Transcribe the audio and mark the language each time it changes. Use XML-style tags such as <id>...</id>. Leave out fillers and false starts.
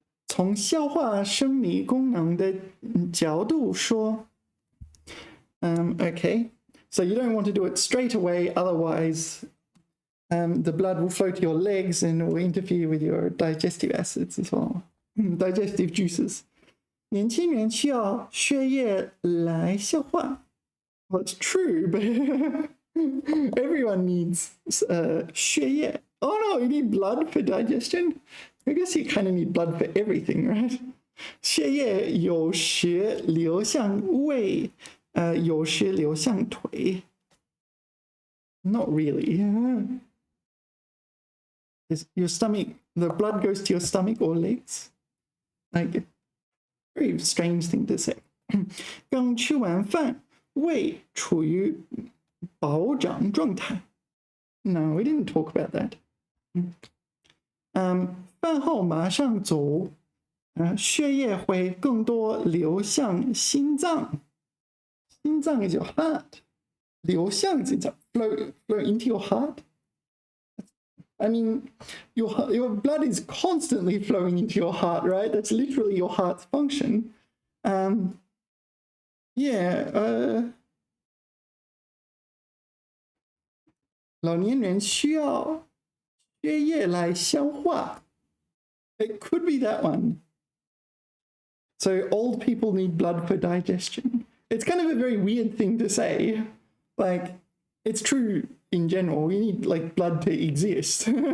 <zh>从消生理功能的角度说，</zh> <en>okay, so you don't want to do it straight away, otherwise the blood will flow to your legs and will interfere with your digestive acids as well, digestive juices.</en> <zh>年轻人需要血液来消化。</zh> <en>Well, it's true, but everyone needs 血液。 Oh no, you need blood for digestion? I guess you kind of need blood for everything, right?</en> <zh>血液有时流向胃，有时流向腿。</zh> <en>Not really. Is your stomach, the blood goes to your stomach or legs? Like, very strange thing to say.</en> <zh>刚吃完饭，胃处于饱长状态。</zh> <en>No, we didn't talk about that.</en> <zh>饭后马上走，血液会更多流向心脏。</zh> <en>心脏 is your heart.</en> <zh>流向心脏</zh> <en>flow into your heart. I mean, your blood is constantly flowing into your heart, right? That's literally your heart's function. Yeah.</en> <zh>老年人需要血液来消化。</zh> <en>It could be that one. So old people need blood for digestion. It's kind of a very weird thing to say. Like, it's true in general. We need like blood to exist.</en>